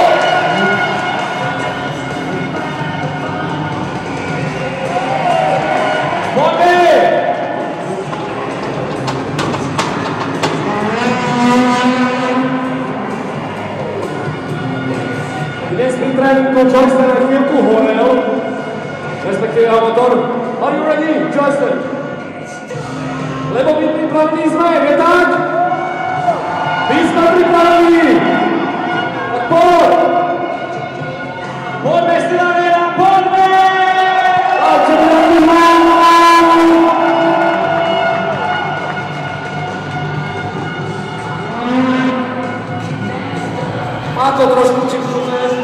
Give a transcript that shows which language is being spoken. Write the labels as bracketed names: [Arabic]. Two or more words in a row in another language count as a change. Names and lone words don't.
[Slovak] Poďme! Dnes pri tréninku Joysten na chvíľku horel, respektíve jeho motor. [English] Are you ready, Joysten? [Slovak] Lebo my pripravení sme, je tak? My sme pripravení! Tak poď! Poďme, Steel Arena, poďme! A čo by nám vymálo? Má to trošku čipnuté.